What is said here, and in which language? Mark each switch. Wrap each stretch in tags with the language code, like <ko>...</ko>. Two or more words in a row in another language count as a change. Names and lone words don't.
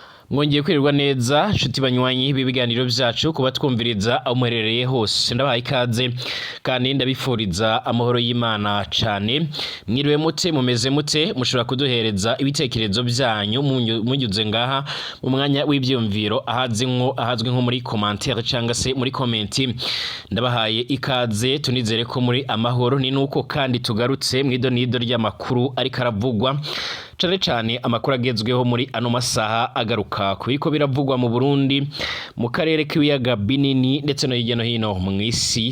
<rn>Mwongeye kwirirwa neza nshuti banywanyi b'ibiganiro byacu kuba twumviriza aho muherereye hose ndabaha ikaze kandi ndabifuriza amahoro y'Imana cyane. Mwiriwe mute, mumeze mute, mushobora kuduhereza ibitekerezo byanyu munyuze ngaha mu mwanya w'ibyumviro ahazwi nko muri commentaire cyangwa se muri comment. Ndabahaye ikaze, tunizere ko muri amahoro. Ni nuko kandi tugarutse mu idonido ry'amakuru ariko aravugwa cyane amakuru agezweho muri ano masaha agaruka kubiko biravugwa mu Burundi, mu karere k'ibiyaga binini ndetse no hirya no hino mu isi.</rn>